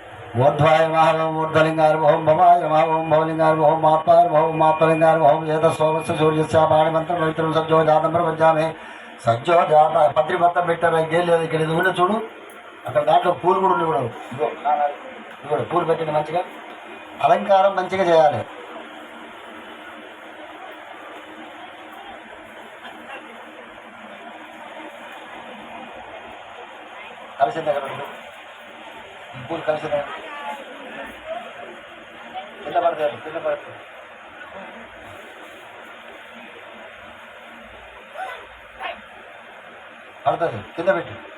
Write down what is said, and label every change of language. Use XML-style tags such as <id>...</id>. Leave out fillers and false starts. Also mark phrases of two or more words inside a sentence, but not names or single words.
<sa>ऊर्ध्वाय नमः ओम ऊर्ध्वलिंगाय नमः ओम भवाय नमः ओम भवलिंगाय नमः ओम मात्वाय नमः ओम मात्वलिंगाय नमः ओम एतस्सोमस्य सूर्यस्य पाणिमन्त्रं पवित्रं सज्जो जातं प्रपञ्चामि సజ్జో జాత</sa> <te>పత్రి మొత్తం పెట్టారు ఇంకేం లేదు ఇక్కడ ఇది కూడా చూడు అక్కడ దాంట్లో పూలు కూడా ఉండి కూడా ఇదిగో పూలు పెట్టింది మంచిగా అలంకారం మంచిగా చేయాలి కలిసింది అక్కడ పూలు కలిసింది కింద పడతాయి పడుతుంది కింద పెట్టి</te>